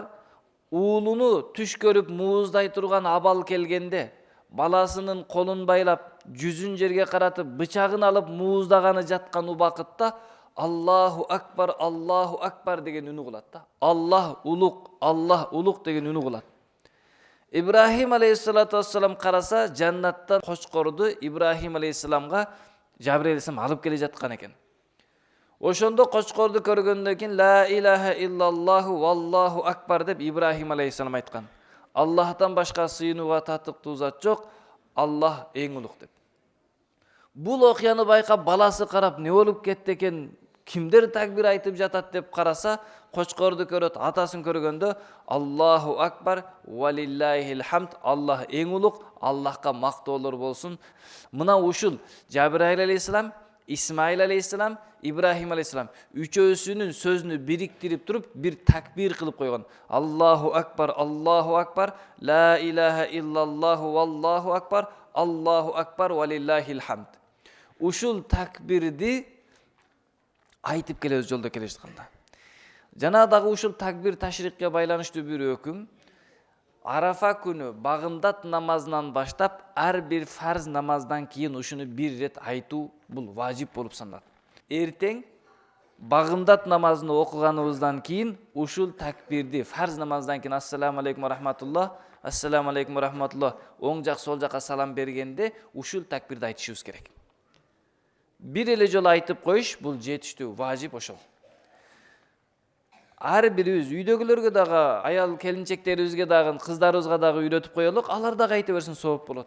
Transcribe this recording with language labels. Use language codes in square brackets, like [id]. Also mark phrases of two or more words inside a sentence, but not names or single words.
[ky] Уулуну түш көрүп мууздай турган абал келгенде, баласынын колун байлап, жүзүн жерге каратып, бычагын алып мууздаганы жаткан убакытта [ar] الله أكبر [ky] деген үнү кылат да. Аллах улук деген үнү кылат. Ибрахим [ar] عليه الصلاة والسلام [ky] караса, жаннаттан кочкорду Ибрахим алейхиссаламга Жабрил алейхиссалам алып келе жаткан экен. Ошондо кочкорду көргөндөн кийин [ar] لا إله إلا الله والله أكبر [ky] деп Ибрахим алейхиссалам айткан. Аллахтан башка сыйынууга татыктуу зат жок, Аллах эң улук деп. Бул окуяны байкап баласы карап, не болуп кетти экен, кимдер такбир айтып жатат деп караса, кочкорду көрөт, атасын көргөндө [ar] الله أكبر ولله الحمد, [ky] Аллах эң улук, Аллахка мактоолор болсун. Мына ушул Жабраил алейхиссалам, Исмаил алейхиссалам, Ибрахим алейхиссалам үчөөсүнүн сөзүнү бириктирип туруп бир такбир кылып койгон. [ar] الله أكبر لا إله إلا الله والله أكبر الله أكبر ولله الحمد. [ky] Ушул такбирди айтып келебиз жолдо келе жатканда. Жана дагы ушул такбир ташрикке байланыштуу бир өкүм. Арафа күнү багымдат намазынан баштап ар бир фарз намаздан кийин ушуну бир рет айтуу бул важип болуп саналат. Эртең багымдат намазын окуганыбыздан кийин ушул такбирди фарз намаздан кийин [ar] السلام عليكم ورحمة الله, السلام عليكم ورحمة الله [ky] оң жак сол жака салам бергенде ушул такбирди айтышыбыз керек. Бир эле жолу айтып коюш бул жетиштүү, важип ошол. Ар бирибиз үйдөгүлөргө дагы, аял келинчектерибизге дагы, кыздарыбызга дагы үйрөтүп коелук, алар дагы айта берсин сооп болот.